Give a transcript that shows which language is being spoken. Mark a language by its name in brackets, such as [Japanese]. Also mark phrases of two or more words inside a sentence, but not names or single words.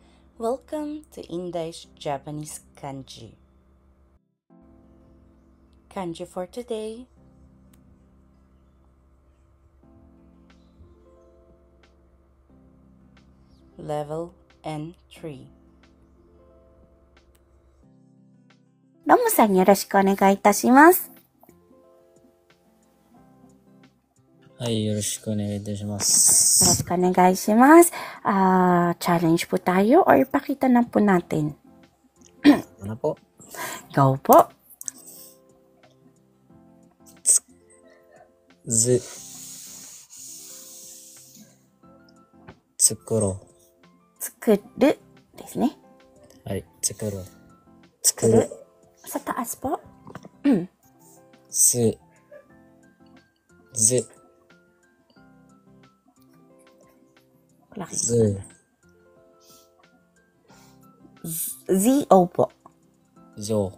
[English] Welcome to Indai's Japanese Kanji. Kanji for today. Level N3. [Japanese] ロムさんよろしくお願いいたします。はい、よろしくお願いいたしまよろす。しくお願いします。 [Filipino] Challenge po tayo or ipakita na po natin? Ano po? Go po. [Japanese] Tsukuro. 作るですね。はい、tsukuro. [Filipino] 作る。Sa taas po. [Japanese] Zu. [Filipino] Z-O po. [Japanese] Zo.